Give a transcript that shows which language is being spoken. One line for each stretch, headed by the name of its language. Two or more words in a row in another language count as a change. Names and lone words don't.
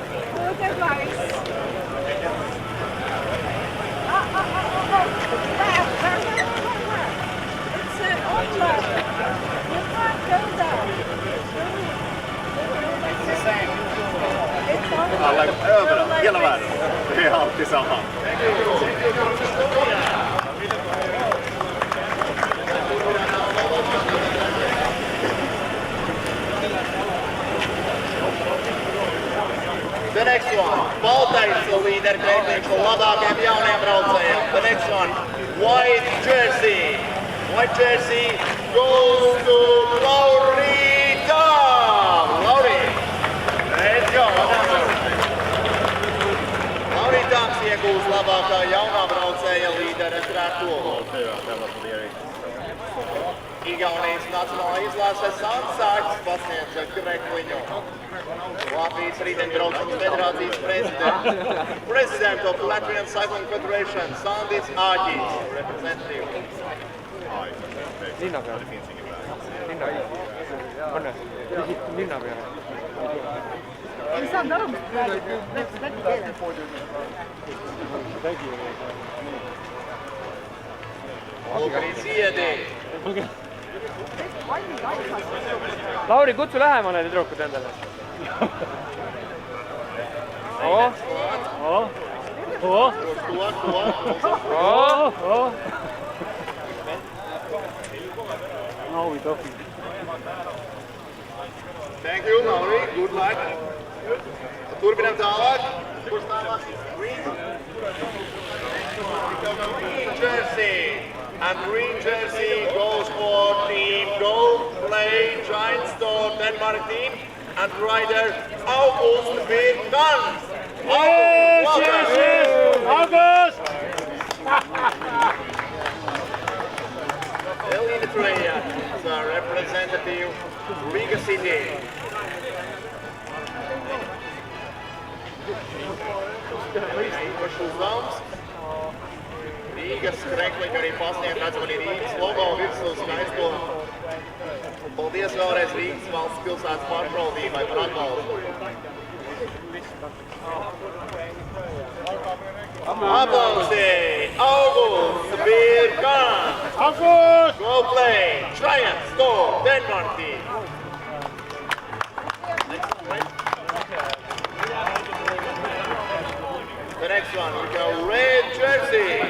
English: Good advice. It's online. You can't go there. It's online.
Swedish: Alla överallt, hela världen. Det är alltid samma.
English: The next one, Baltic leader Baltic
Latvian: labākajiem jaunajiem braucējiem.
English: The next one, white jersey. White jersey goes to Lauri Tam. Lauri, let's go.
Latvian: Lauri Tam iegūs labākā jaunā braucēja līdera trako. Igaunijas nacionālā izlase Sansāks pasniedz Krekliņu. Latvijas rītdienbraukšanas federācijas
English: president of Latvian Cycling Federation, Sandis Āģis, representative.
Estonian: Linnapea. Anne, linnapea. Ei saanud aru, mis praegu läti keeles. Olgari Siedi. Lauri, kutsu lähemale need tüdrukud endale.
English: Thank you, Lauri. Good luck.
Latvian: Turpinam tālāk. Kurš tālāk?
English: Green jersey. And green jersey goes for team Go Play Giant Store Denmark team and rider August Birkan. August! Elina Treja is a representative Riga City.
Latvian: Īpašs uzdevums. Rīgas Krekliņa arī pasniedz redzam arī Rīgas logo virsū skaisto. Paldies vēlreiz Rīgas valsts pilsētas pārvaldībai par atbalstu. Aplausi!
English: August Birkan! August! Go Play! Giant Store Denmark team! The next one, we go red jersey.